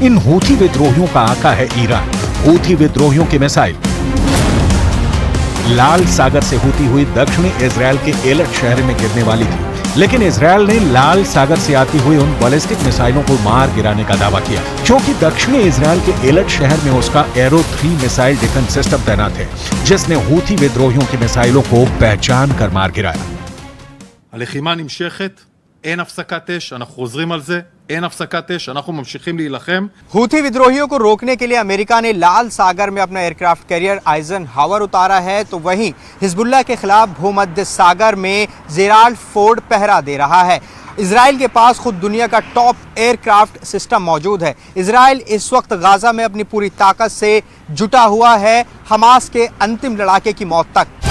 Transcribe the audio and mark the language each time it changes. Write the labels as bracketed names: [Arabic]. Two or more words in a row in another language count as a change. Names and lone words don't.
[Hindi] इन हूथी विद्रोहियों का आका है ईरान। हूथी विद्रोहियों की मिसाइल लाल सागर से होती हुई दक्षिणी इजराइल के एलट शहर में गिरने वाली थी, लेकिन इजराइल ने लाल सागर से आती हुई उन बैलिस्टिक मिसाइलों को मार गिराने का दावा किया, क्योंकि दक्षिणी इजराइल के एलट शहर में उसका एरो 3 [English] missile defense system [Hindi] तैनात है, जिसने हूथी विद्रोहियों की मिसाइलों को पहचान कर मार गिराया। [Hebrew] הלחימה נמשכת, אין הפסקת אש, אנחנו חוזרים על זה, אין הפסקת אש, אנחנו ממשיכים להילחם. [Hindi] हूथी विद्रोहियों को रोकने के लिए अमेरिका ने लाल सागर में अपना [English] aircraft carrier [Hindi] आइजनहावर उतारा है, तो वहीं हिजबुल्लाह के खिलाफ भूमध्य सागर में जेराल्ड फोर्ड पहरा दे रहा है। इजराइल के पास खुद दुनिया का [English] top aircraft system [Hindi] मौजूद है। इजराइल इस वक्त गाजा में अपनी पूरी ताकत से जुटा हुआ है हमास के अंतिम लड़ाके की मौत तक।